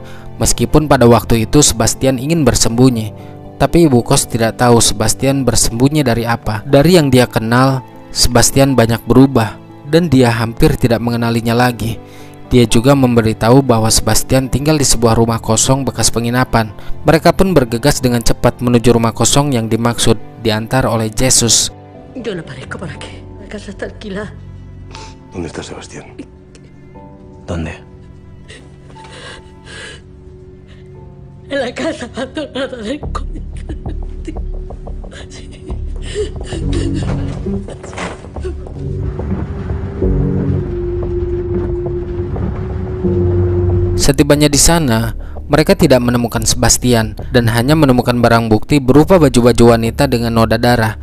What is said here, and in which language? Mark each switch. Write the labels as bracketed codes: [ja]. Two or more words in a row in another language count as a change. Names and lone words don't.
[id] Meskipun pada waktu itu Sebastian ingin bersembunyi, tapi ibu kos tidak tahu Sebastian bersembunyi dari apa. Dari yang dia kenal, Sebastian banyak berubah dan dia hampir tidak mengenalinya lagi. Dia juga memberitahu bahwa Sebastian tinggal di sebuah rumah kosong bekas penginapan. Mereka pun bergegas dengan cepat menuju rumah kosong yang dimaksud, diantar oleh Jesus. [es] Yo no aparezco por aquí. La casa está alquilada. ¿Dónde está Sebastián? ¿Dónde? En la casa abandonada del colegio. Sí. [id] Setibanya di sana, mereka tidak menemukan Sebastian dan hanya menemukan barang bukti berupa baju-baju wanita dengan noda darah.